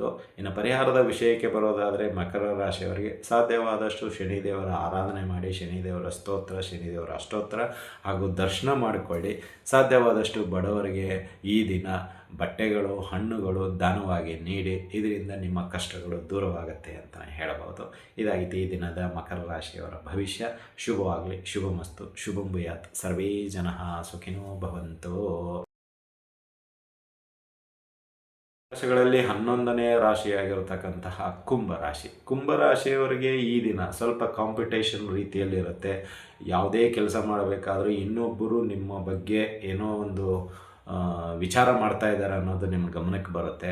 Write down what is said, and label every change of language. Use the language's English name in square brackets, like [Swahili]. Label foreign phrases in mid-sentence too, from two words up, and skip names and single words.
[Kannada] ಇನ್ನು ಪರಿಹಾರದ ವಿಷಯಕ್ಕೆ ಬರೋದಾದರೆ ಮಕರ ರಾಶಿಯವರಿಗೆ ಸಾಧ್ಯವಾದಷ್ಟು ಶನಿದೇವರ ಆರಾಧನೆ ಮಾಡಿ, ಶನಿದೇವರ ಸ್ತೋತ್ರ, ಶನಿದೇವರ ಅಷ್ಟೋತ್ತರ ಹಾಗೂ ದರ್ಶನ ಮಾಡಿಕೊಳ್ಳಿ. ಸಾಧ್ಯವಾದಷ್ಟು ಬಡವರಿಗೆ ಈ ದಿನ ಬಟ್ಟೆಗಳು, ಹಣ್ಣುಗಳು ದಾನವಾಗಿ ನೀಡಿ. ಇದರಿಂದ ನಿಮ್ಮ ಕಷ್ಟಗಳು ದೂರವಾಗುತ್ತೆ ಅಂತ ಹೇಳಬಹುದು. ಇದಾಗಿತ್ತು ಈ ದಿನದ ಮಕರ ರಾಶಿಯವರ ಭವಿಷ್ಯ. ಶುಭವಾಗಲಿ, ಶುಭಮಸ್ತು, [Sanskrit] ಶುಭಂ ಭೂಯಾತ್, ಸರ್ವೇ ಜನಃ ಸುಖಿನೋ ಭವಂತು. [Kannada] ರಾಶಿಗಳಲ್ಲಿ 11ನೇ ರಾಶಿಯಾಗಿರತಕ್ಕಂತಹ ಕುಂಭರಾಶಿಯವರಿಗೆ ಈ ದಿನ ಸ್ವಲ್ಪ ಕಾಂಪಿಟೇಷನ್ ರೀತಿಯಲ್ಲಿರುತ್ತೆ. ಯಾವುದೇ ಕೆಲಸ ಮಾಡಬೇಕಾದ್ರೂ ಇನ್ನೊಬ್ಬರು ನಿಮ್ಮ ಬಗ್ಗೆ ಏನೋ ಒಂದು ವಿಚಾರ ಮಾಡ್ತಾ ಇದ್ದಾರೆ ಅನ್ನೋದು ನಿಮ್ಮ ಗಮನಕ್ಕೆ ಬರುತ್ತೆ.